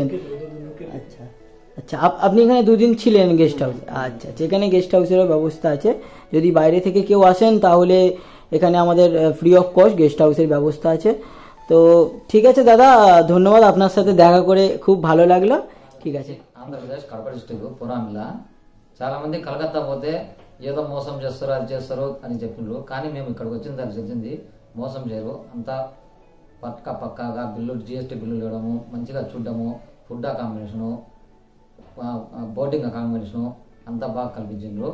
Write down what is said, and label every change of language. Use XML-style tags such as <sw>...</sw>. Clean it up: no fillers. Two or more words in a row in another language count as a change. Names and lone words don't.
<bn>আচ্ছা আচ্ছা, আপনি এখানে দুদিন ছিলেন</bn> <en>guest house?</en> <bn>আচ্ছা আচ্ছা, এখানে গেস্ট হাউসেরও ব্যবস্থা আছে। যদি বাইরে থেকে কেউ আসেন তাহলে এখানে আমাদের</bn> <en>free of cost</en> <bn>গেস্ট হাউসের ব্যবস্থা আছে। তো ঠিক আছে దాదా, ধন্যবাদ, আপনার সাথে দেখা করে খুব ভালো লাগলো। ঠিক আছে।</bn> <te>ఆంధ్రప్రదేశ్ కడప డిస్ట్రిక్ట్ పురామిల చాలా మంది కలకత్తా పోతే ఏదో మోసం చేస్తారు, అది చేస్తారు అని చెప్పిండ్రు. కానీ మేము ఇక్కడికి వచ్చిన దానికి తెలిసింది మోసం చేయరు. అంతా పక్కాగా బిల్లు, జిఎస్టీ బిల్లులు ఇవ్వడము, మంచిగా చూడడము,</te> <en>food accommodation, boarding accommodation</en> <te>అంతా బాగా కల్పించిండ్రు.</te>